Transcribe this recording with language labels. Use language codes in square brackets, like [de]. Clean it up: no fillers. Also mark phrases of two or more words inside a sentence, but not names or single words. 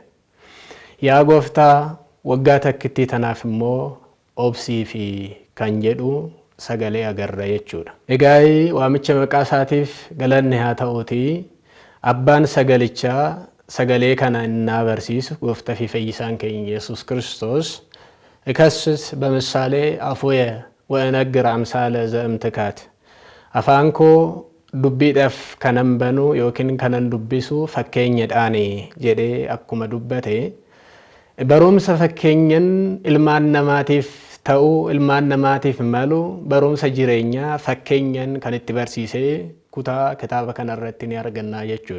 [om] Yaa gooftaa waggaa takkitti tanaaf immoo obsii fi kan jedhu sagalee agarra jechuudha. Egaa waamicha maqaa isaatiif galanni haa ta'uuti. Abbaan sagalichaa sagalee kana innaa barsiisu gooftaa fi fayyisaan keenya Yesuus Kiristoos ikasስ [gez] በምሳሌ አፉየ ወእነግር አምሳለ ዘእምትካት [om] afaan koo dubbiidhaaf kanan banu yookiin kanan dubbisu fakkeenyadhaani jedhee akkuma dubbate barumsa fakkeenyan ilmaan namaatiif ta'u ilmaan namaatiif malu barumsa jireenyaa fakkeenyan kan itti barsiisee kutaa kitaaba kanarratti ni arganna jechuudha.